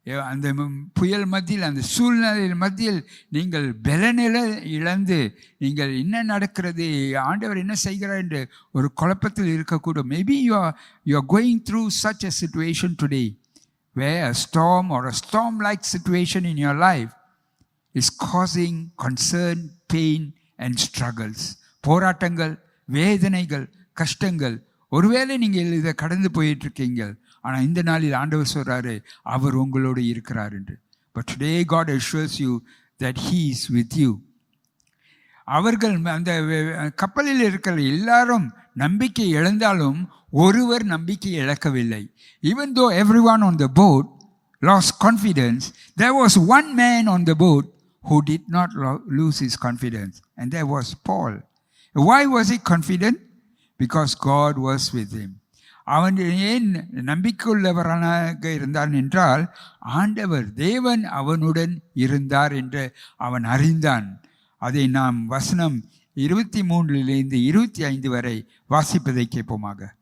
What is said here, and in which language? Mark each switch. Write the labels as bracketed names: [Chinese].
[Tamil] அந்த புயல் மத்தியில், அந்த சூழ்நிலையின் மத்தியில் நீங்கள் பலனில இழந்து நீங்கள் என்ன நடக்கிறது, ஆண்டவர் என்ன செய்கிறார் என்று ஒரு குழப்பத்தில் இருக்கக்கூடும். [English] Maybe you are going through such a situation today where a storm or a storm-like situation in your life is causing concern, pain and struggles. [Tamil] போராட்டங்கள், வேதனைகள், கஷ்டங்கள். ஒருவேளை நீங்கள் இதை கடந்து போயிட்டு இருக்கீங்க, ஆனால் இந்த நாளில் ஆண்டவர் சொல்றாரு அவர் உங்களோடு இருக்கிறார் என்று. [English] But today God assures you that He is with you. [Tamil] அவர்கள் அந்த கப்பலில் இருக்கிற எல்லாரும் நம்பிக்கை இழந்தாலும் ஒருவர் நம்பிக்கை இழக்கவில்லை. [English] Even though everyone on the boat lost confidence, there was one man on the boat who did not lose his confidence, and that was Paul. Why was he confident? Because God was with him. [Tamil] அவன் ஏன் நம்பிக்கையுள்ளவராக இருந்தான் என்றால், ஆண்டவர் தேவன் அவனுடன் இருந்தார் என்று அவன் அறிந்தான். அதை நாம் வசனம் 23 25 வரை வாசிப்பதை கேட்போமாக.